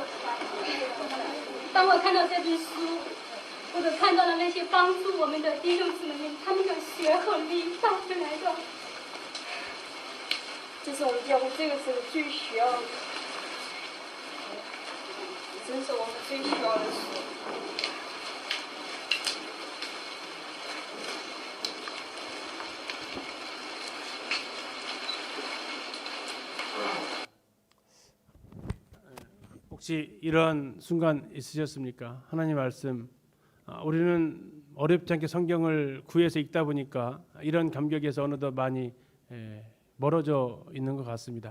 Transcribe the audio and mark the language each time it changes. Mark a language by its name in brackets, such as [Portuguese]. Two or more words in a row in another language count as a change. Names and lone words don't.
[Chinese] 当我看到这本书，或者看到了那些帮助我们的弟兄姊妹们，他们的血和力带出来的。这是我们教会这个时候最需要的，真是我们最需要的事。 [Korean] 혹시 이런 순간 있으셨습니까? 하나님 말씀, 우리는 어렵지 않게 성경을 구해서 읽다 보니까 이런 감격에서 어느덧 많이 멀어져 있는 것 같습니다.